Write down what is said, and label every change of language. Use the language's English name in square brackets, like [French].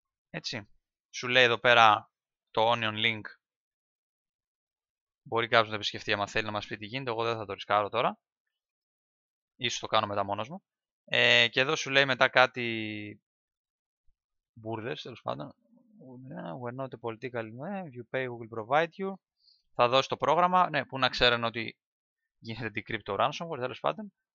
[Greek] Έτσι. Σου λέει εδώ πέρα το onion link. Μπορεί κάποιος να επισκεφτεί άμα θέλει να μας πει τι γίνεται. Εγώ δεν θα το ρισκάρω τώρα. Ίσως το κάνω μετά μόνος μου. Και εδώ σου λέει μετά κάτι μπουρδες, τέλος πάντων. [English] We're not a political, you pay, we will provide you. [Greek] Θα δώσει το πρόγραμμα, ναι, που να ξέρουν ότι γίνεται decrypt το ransomware, τέλος πάντων.